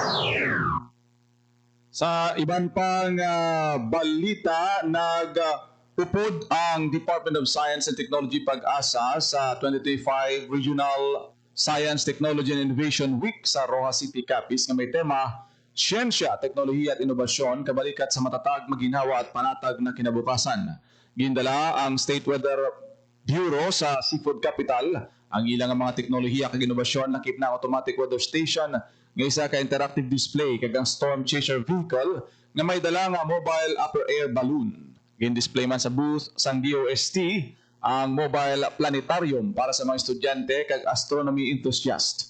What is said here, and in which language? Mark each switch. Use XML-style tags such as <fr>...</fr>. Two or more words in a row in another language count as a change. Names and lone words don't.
<hil>Sa iban pang balita, Upod ang Department of Science and Technology Pag-asa sa 2025 Regional Science, Technology and Innovation Week sa Rojas City, Capiz nga may tema Siyensya, Teknolohiya at Inobasyon kabalikat sa matatag, maginhawa at panatag na kinabukasan. Gindala ang State Weather Bureau sa Seafood Capital ang ilang mga teknolohiya kag inobasyon nakip na</hil> <en>automatic weather station</en> <hil>nga isa ka</hil> <en>interactive display</en> <hil>kag ang</hil> <en>storm chaser vehicle</en> <hil>nga may dala nga</hil> <en>mobile upper air balloon.</en> <hil>Gin-display man sa booth sang DOST ang mobile planetarium para sa mga estudyante kag</hil> <en>astronomy enthusiast.</en>